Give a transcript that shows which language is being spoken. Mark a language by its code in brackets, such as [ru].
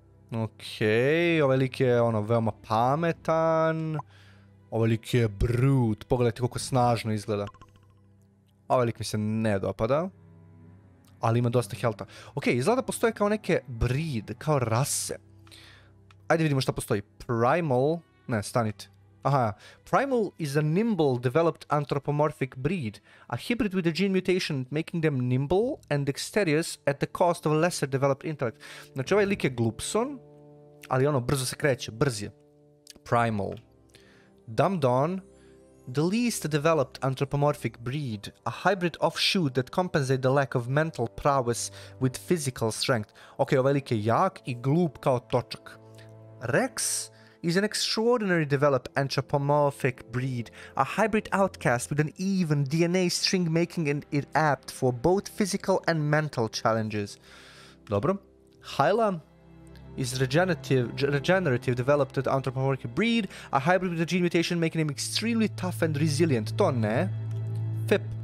[sr] Okej, ovaj lik je veoma pametan. Ovaj lik je brute, pogledajte koliko snažno izgleda. Ovaj lik mi se ne dopada. ali ima dosta helta. Ok, izgleda postoje kao neke breed, kao rase. Ajde vidimo šta postoji. Primal, ne, stanite. [en] Aha, Primal is a nimble developed anthropomorphic breed, a hybrid with a gene mutation making them nimble and dexterous at the cost of a lesser developed intellect. [sr] Znači ovaj lik je glupson, ali ono brzo se kreće, brz je. Primal. [en] Dumbed on, the least developed anthropomorphic breed, a hybrid offshoot that compensate the lack of mental prowess with physical strength. [sr] Ok, ovaj lik je jak i glup kao točak. [en] Rex is an extraordinary developed anthropomorphic breed, a hybrid outcast with an even DNA string making it apt for both physical and mental challenges. [sr] Dobro. [en] Hyla is regenerative developed anthropomorphic breed, a hybrid with a gene mutation making him extremely tough and resilient. [sr] To ne. [en] Fip.